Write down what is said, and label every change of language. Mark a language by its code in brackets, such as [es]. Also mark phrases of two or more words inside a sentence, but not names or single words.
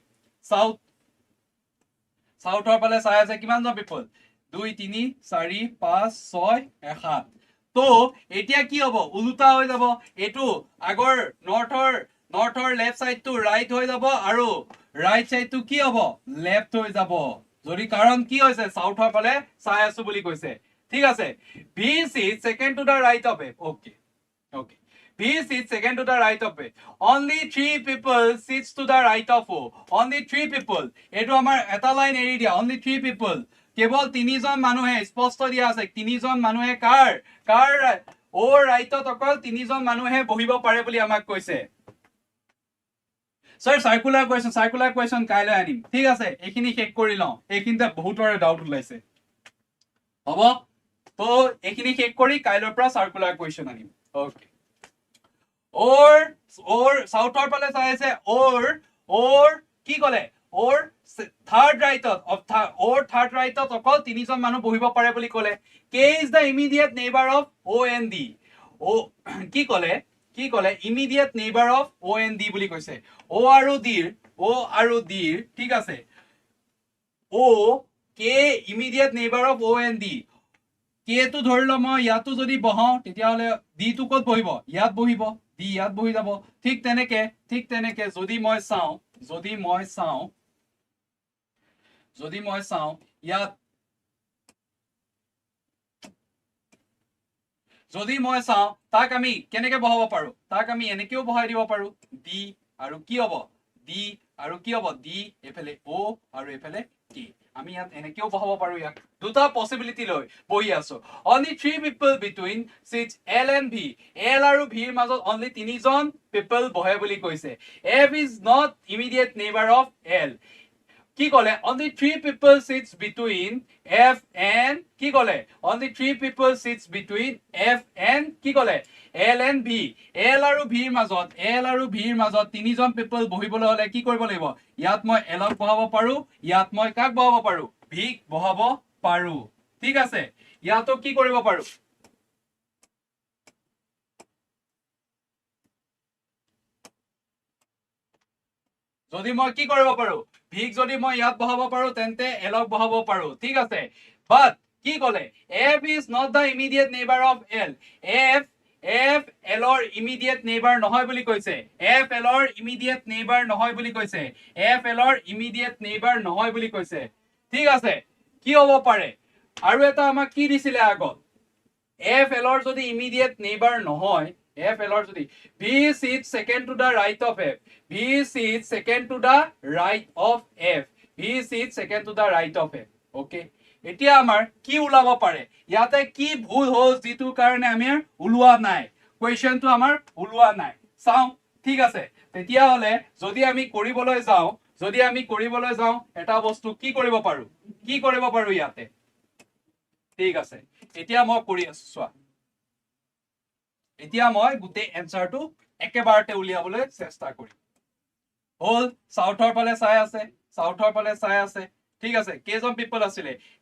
[as] সাউথৰ ফালে চাই আছে কিমানজন পিপল 2 3 4 5 6 7 তো এতিয়া কি হ'ব উলুটা হৈ যাব এটো আগৰ নৰ্থৰ [en] left side to right [as] হৈ যাব আৰু [en] right side to [as] কি হ'ব লেফট হৈ যাব যদি কাৰণ কি হৈছে সাউথৰ ফালে চাই আছো বুলি কৈছে ঠিক আছে [en] B sit second to the right of A okay B sits second to the right of it. Only 3 people sits to the right of O. Only 3 people. [as] এটো আমাৰ এটা লাইন এৰি দিয়া. [en] Only 3 people. [as] কেৱল তিনিজন মানুহে স্পষ্ট দিয়া আছে. তিনিজন মানুহে কাৰ O ৰাইটত অকল তিনিজন মানুহে বহিব পাৰে বুলি আমাক কৈছে. Sir, [en] circular question [as] কাইলৈ আনিম. ঠিক আছে এইখিনি শেষ কৰি লওঁ. এইখিনিতে বহুতৰে ডাউট ওলাইছে. হ'ব? তো এইখিনি শেষ কৰি কাইলৈৰ পৰা [en] circular question [as] আনিম. Okay. Or southৰ ফালে চাই আছে or কি কলে or [en] third right of third right [as] অকল তিনিজন মানুহ বহিব পাৰে বুলি কলে [en] K is the immediate neighbor of O and D [as] কি কলে [en] immediate neighbor of O and D [as] বুলি কৈছে O আৰু D ঠিক আছে [en] O K immediate neighbor of O and D [as] K টো ধৰিলো মই ইয়াতো যদি বহাও তেতিয়াহলে D টো ক'ত বহিব ইয়াত বহিব D ইয়াত বহি যাব ঠিক তেনেকে যদি মই চাও ইয়াত যদি মই চাও তাক আমি কেনেকে বহাব পাৰো তাক আমি এনেকেও বহাই দিব পাৰো D আৰু কি হ'ব D এফালে O আৰু এফালে K আমি ইয়াত এনেকেও বহাব পাৰো ইয়াক দুটা পসিবিলিটি লৈ বহি আছো [en] only 3 people between sits L and V [as] L আৰু V ৰ মাজত only তিনিজন people বহে বুলি কৈছে [en] F is not immediate neighbor of L [as] কি কলে [en] only 3 people sits between F and [as] কি কলে [en] only 3 people sits between F and [as] কি কলে [en] L and V [as] L আৰু V ৰ মাজত তিনিজন people বহিবলৈ হলে কি কৰিব লাগিব ইয়াত মই L ক বহাব পাৰো ইয়াত মই কাক বহাব পাৰো V ক বহাব পাৰো ঠিক আছে ইয়াতো কি কৰিব পাৰো যদি মই কি কৰিব পাৰো ভিক যদি মই ইয়াত বহাব পাৰো তেন্তে L ক বহাব পাৰো ঠিক আছে বাট কি কলে [en] F is not the immediate neighbor of L [as] F L ৰ [en] immediate neighbor [as] নহয় বুলি কৈছে F L ৰ [en] immediate neighbor [as] নহয় বুলি কৈছে F L ৰ [en] immediate neighbor [as] নহয় বুলি কৈছে ঠিক আছে কি হ'ব পাৰে আৰু এটা আমাক কি দিছিলে আগত F L ৰ যদি [en] immediate neighbor [as] নহয় F L ৰ যদি [en] B sits second to the right of F B sits second to the right of F B sits second to the right of [as] F okay এতিয়া আমাৰ কি ওলাব পাৰে ইয়াতে কি ভুল হ'ল যেটো কাৰণে আমি ওলোৱা নাই কোৱেশ্চনটো আমাৰ ওলোৱা নাই চাও ঠিক আছে তেতিয়া হলে যদি আমি কৰিবলৈ যাও এটা বস্তু কি কৰিব পাৰো ইয়াতে ঠিক আছে এতিয়া মই কৰি আছো চোৱা এতিয়া মই গুটে এনসাৰটো একেবাৰতে উলিয়াবলৈ চেষ্টা কৰিম হল সাউথৰ ফালে চাই আছে ঠিক আছে কেজন পিপল আছিলে